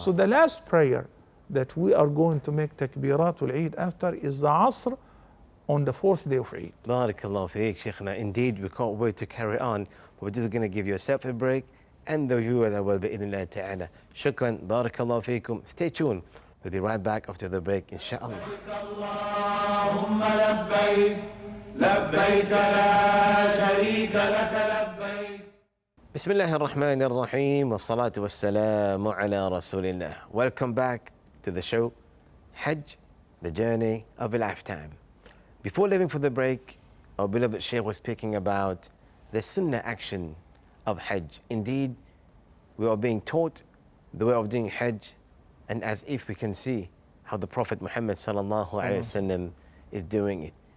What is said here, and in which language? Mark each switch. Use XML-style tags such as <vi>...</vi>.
<en>So the last prayer that we are going to make takbiratul Eid after is the Asr on the 4th day of Eid. Barakallahu feek, Shaykhna. Indeed, we can't wait to carry on. We're just going to give yourself a break and the viewers as well, bi'idhnillah ta'ala. Shukran, barakallahu feekum. Stay tuned. We'll be right back after the break, inshallah.</en> <ar>اللهم لبيك لبيك لا شريك لك لبيك. بسم الله الرحمن الرحيم والصلاة والسلام على رسول الله.</ar> <en>Welcome back to the show, Hajj, the journey of a lifetime. Before leaving for the break, our beloved Shaykh was speaking about the Sunnah action of Hajj. Indeed, we are being taught the way of doing Hajj, and as if we can see how the Prophet Muhammad sallallahu alaihi wasallam is doing it.</en>